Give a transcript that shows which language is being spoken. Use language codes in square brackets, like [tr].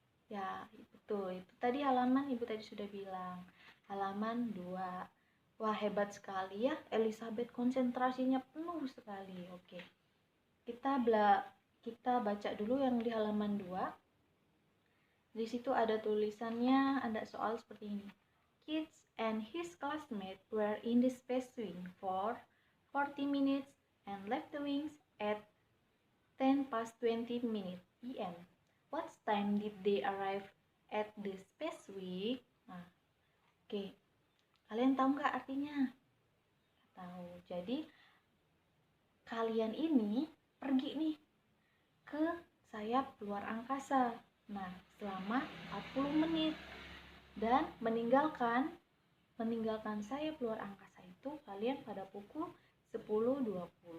[id] Ya, betul. Itu tadi halaman ibu tadi sudah bilang. Halaman 2. Wah, hebat sekali ya. Elizabeth konsentrasinya penuh sekali. Oke. Kita baca dulu yang di halaman 2. Di situ ada tulisannya, ada soal seperti ini. [en] Kids and his classmates were in the space wing for 40 minutes and left the wings at 10 past 20 minutes PM. What time did they arrive at the space wing? [id] Nah, oke. Kalian tahu nggak artinya? Tahu. Jadi kalian ini pergi nih ke sayap luar angkasa. Nah, selama 40 menit dan meninggalkan sayap luar angkasa itu kalian pada pukul 10.20.